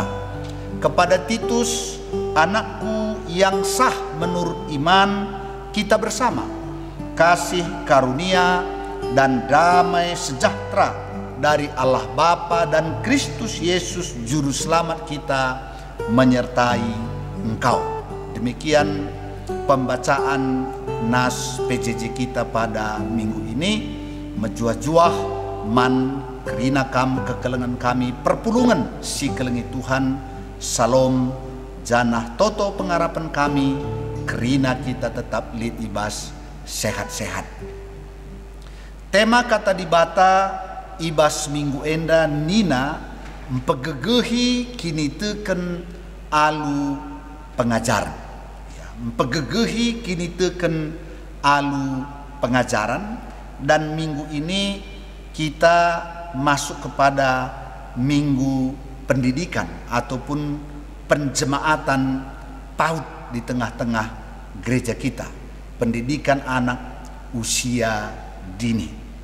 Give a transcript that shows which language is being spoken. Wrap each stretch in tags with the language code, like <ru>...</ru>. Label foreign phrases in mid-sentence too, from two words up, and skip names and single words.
<id>Kepada Titus, anakku yang sah menurut iman, kita bersama kasih karunia dan damai sejahtera dari Allah Bapa dan Kristus Yesus juru selamat kita menyertai engkau. Demikian pembacaan nas PJJ kita pada minggu ini.</id> <btx>Mejuah-juah man kerina kam kekelengan kami perpulungan si kelengi Tuhan, salom janah toto pengharapan kami kerina kita tetap lid ibas sehat-sehat. Tema kata dibata ibas minggu enda nina mpegegehi kini teken alu pengajaran. Mpegegehi kini teken alu pengajaran,</btx> <id>dan minggu ini kita masuk kepada minggu pendidikan ataupun penjemaatan PAUD di tengah-tengah gereja kita, pendidikan anak usia dini.</id>